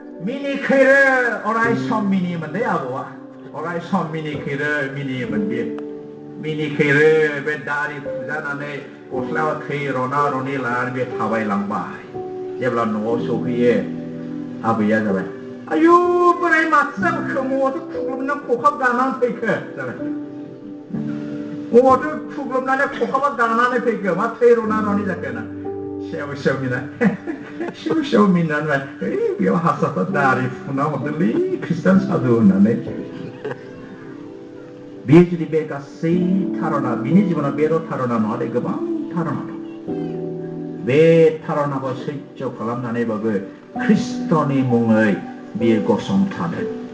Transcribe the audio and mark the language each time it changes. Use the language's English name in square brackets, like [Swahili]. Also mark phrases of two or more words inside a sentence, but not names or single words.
[Bodo] मिनिखैरो अराय सम मिनियोमोन दै आबौआ अराय सम मिनिखैरो मिनियोमोन बे मिनिखेरो बे दारि फुजानानै गस्लायाव थै रना रनि लानानै बे थाबायलांबाय जेब्ला न'आव सौफैयो आबैया जाबाय आयु बोराय माथो जाखो मवाथ' खुग्लुबना खखाब गानानै फैखो जाबाय मवाथ' खुग्लुबनानै खखाबा गानानै फैखो मा थै रना रनि जाखो ना सेव सेव मिना सेव सेव मिनानै बेयाव हारसाफोर दारि फुना हरदोंलै ख्रिस्टान साधु होननानै बेयो जुदि बे गासै धारना बिनि जिबनाव बेल' धारना नङा दे गोबां धारना दं बे धारनाखौ सैज्य खालामनानैबाबो ख्रिस्ट'नि मुङै बियो गसंथादों